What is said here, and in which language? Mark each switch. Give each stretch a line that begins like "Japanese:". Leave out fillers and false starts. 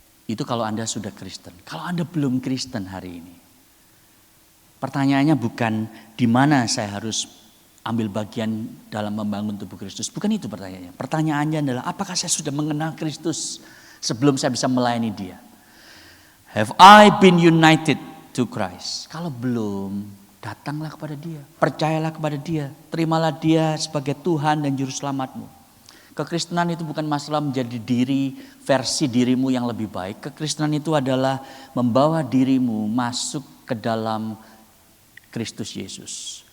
Indonesian: Itu kalau Anda sudah Kristen. Kalau Anda belum Kristen hari ini. Pertanyaannya bukan di mana saya harus ambil bagian dalam membangun tubuh Kristus. Bukan itu pertanyaannya. Pertanyaannya adalah apakah saya sudah mengenal Kristus sebelum saya bisa melayani dia?
English: Have I been united to Christ?
Indonesian: Kalau belum, datanglah kepada dia. Percayalah kepada dia. Terimalah dia sebagai Tuhan dan Juru Selamatmu. Kekristenan itu bukan masalah menjadi versi dirimu yang lebih baik. Kekristenan itu adalah membawa dirimu masuk ke dalam Kristus Yesus.